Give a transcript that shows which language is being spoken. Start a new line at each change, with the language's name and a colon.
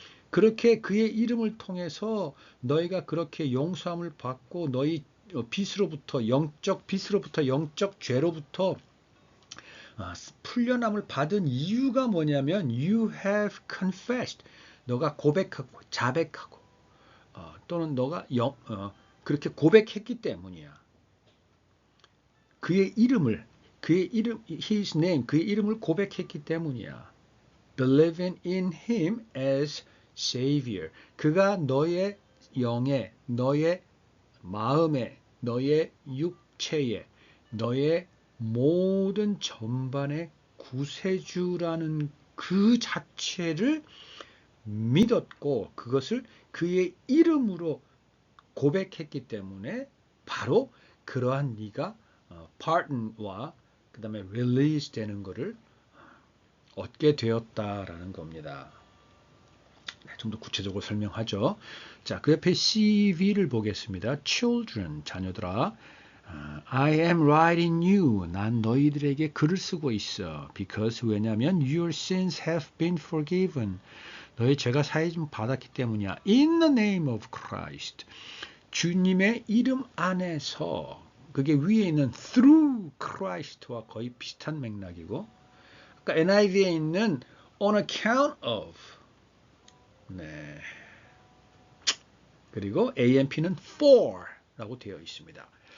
Korean: 그렇게 그의 이름을 통해서 너희가 그렇게 용서함을 받고 너희 빚으로부터 영적 죄로부터 풀려남을 받은 이유가 뭐냐면
English: you have confessed.
Korean: 너가 고백하고 자백하고 또는 너가 그렇게 고백했기 때문이야. 그의 이름, his name, 그의 이름을 고백했기 때문이야.
English: Believing in him as Savior.
Korean: 그가 너의 영에, 너의 마음에, 너의 육체에, 너의 모든 전반의 구세주라는 그 자체를 믿었고 그것을 그의 이름으로 고백했기 때문에 바로 그러한 네가 pardon와 그 다음에 release 되는 것을 얻게 되었다라는 겁니다. 네, 좀 더 구체적으로 설명하죠. 자, 그 옆에 CV를 보겠습니다.
English: Children,
Korean: 자녀들아.
English: I am writing you.
Korean: 난 너희들에게 글을 쓰고 있어.
English: Because
Korean: 왜냐하면
English: your sins have been forgiven.
Korean: 너희 죄가 사해 좀 받았기 때문이야.
English: In the name of Christ.
Korean: 주님의 이름 안에서. 그게 위에 있는 through Christ와 거의 비슷한 맥락이고, 그러니까 NIV에 있는 on account of, 네, 그리고 AMP는 for라고 되어 있습니다.